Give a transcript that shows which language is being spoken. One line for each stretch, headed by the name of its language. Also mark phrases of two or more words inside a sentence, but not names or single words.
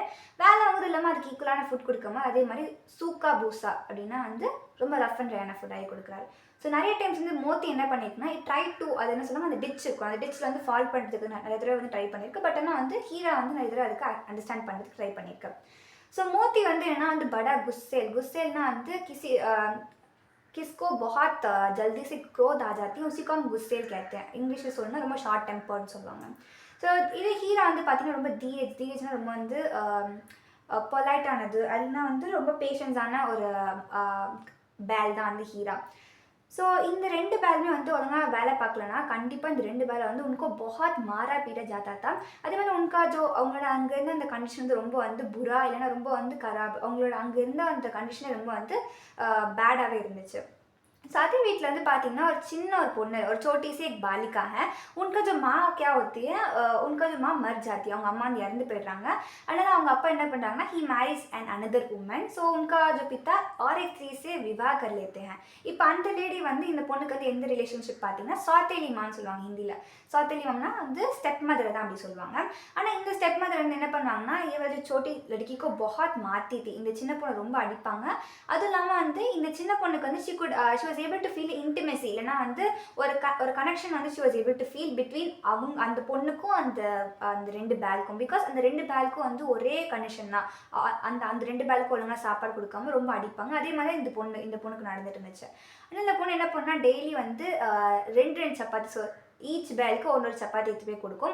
Tamil: வேலை வாங்குறது இல்லாமல் அதுக்கு ஈக்குவலான ஃபுட் கொடுக்காம அதே மாதிரி
Hindi: सूखा भूसा
Tamil: அப்படின்னா வந்து ரொம்ப
English: rough and dry food
Tamil: ஆகி கொடுக்குறாரு. ஸோ நிறைய டைம்ஸ் வந்து மோத்தி என்ன பண்ணியிருக்குன்னா
English: try to
Tamil: அது என்ன சொல்லுவாங்க அந்த டிச் இருக்கும், அந்த டிச்சில் வந்து ஃபால் பண்ணுறதுக்கு நிறைய தடவை வந்து ட்ரை பண்ணியிருக்கு. பட் ஆனால் வந்து ஹீரா வந்து நிறைய தடவை அதுக்கு அண்டர்ஸ்டாண்ட் பண்ணுறதுக்கு ட்ரை பண்ணியிருக்கு. ஸோ மோத்தி வந்து என்னன்னா வந்து
Hindi: படா गुस्सेलना வந்து किसको बहुत जल्दी से क्रोध आ जाती है उसी को हम गुस्सेल कहते हैं.
Tamil: இங்கிலீஷில் சொல்லணும்னா ரொம்ப
English: short temper
Tamil: சொல்லுவாங்க. ஸோ இதே ஹீரா வந்து பார்த்தீங்கன்னா ரொம்ப தீரேஜ்னா ரொம்ப வந்து பொலைட்டானது, அதுனா வந்து ரொம்ப பேஷன்ஸான ஒரு பேல் தான் வந்து ஹீரா. ஸோ இந்த 2 பேருமே வந்து ஒழுங்காக வேலை பார்க்கலன்னா கண்டிப்பாக இந்த 2 பேரை வந்து
Hindi: உनको बहुत मारा पीटा जाता था.
Tamil: அதே மாதிரி
Hindi: उनका जो
Tamil: அவங்களோட அங்கேருந்து அந்த கண்டிஷன் வந்து ரொம்ப வந்து புரா இல்லைன்னா ரொம்ப வந்து கராப், அவங்களோட அங்கேருந்து அந்த கண்டிஷனே ரொம்ப வந்து பேடாகவே இருந்துச்சு.
Hindi: साथ ही
Tamil: வீட்டில் வந்து பார்த்தீங்கன்னா ஒரு சின்ன ஒரு பொண்ணு ஒரு
Hindi: छोटी सी एक बालिका है. उनका जो माँ क्या होती है उनका जो माँ मर जाती है,
Tamil: அவங்க அம்மா வந்து இறந்து போயிடுறாங்க. அதனால் அவங்க அப்பா என்ன பண்ணுறாங்கன்னா
English: he marries an another woman.
Hindi: ஸோ उनका जो पिता और एक स्त्री से विवाह कर लेते हैं.
Tamil: இப்போ அந்த லேடி வந்து இந்த பொண்ணுக்கு வந்து எந்த ரிலேஷன்ஷிப் பார்த்தீங்கன்னா
Hindi: सौतेली माँ
Tamil: சொல்லுவாங்க ஹிந்தியில்.
Hindi: सौतेली माँ
Tamil: வந்து
English: step mother
Tamil: தான் அப்படி சொல்லுவாங்க. ஆனால் இந்த
English: step mother
Tamil: வந்து என்ன பண்ணுவாங்கன்னா இவர்
Hindi: छोटी लड़की को बहुत मारती थी.
Tamil: இந்த சின்ன பொண்ணை ரொம்ப அடிப்பாங்க. அதுவும் இல்லாமல் வந்து இந்த சின்ன பொண்ணுக்கு வந்து
English: she was able to feel intimacy,
Tamil: இல்லைனா வந்து ஒரு கனெக்ஷன் வந்து
English: she was able to feel between
Tamil: அவங்க அந்த பொண்ணுக்கும் அந்த 2 பேலுக்கும். பிகாஸ் அந்த 2 பேலுக்கும் வந்து ஒரே கனெக்ஷன் தான். அந்த 2 பேலுக்கும் ஒழுங்காக சாப்பாடு கொடுக்காம ரொம்ப அடிப்பாங்க. அதே மாதிரி இந்த பொண்ணுக்கு நடந்துட்டு இருந்துச்சு. ஆனால் இந்த பொண்ணு என்ன பண்ணால் டெய்லி வந்து 2 சப்பாத்தி ஈச் பேலுக்கு ஒரு சப்பாத்தி எடுத்து போய் கொடுக்கும்.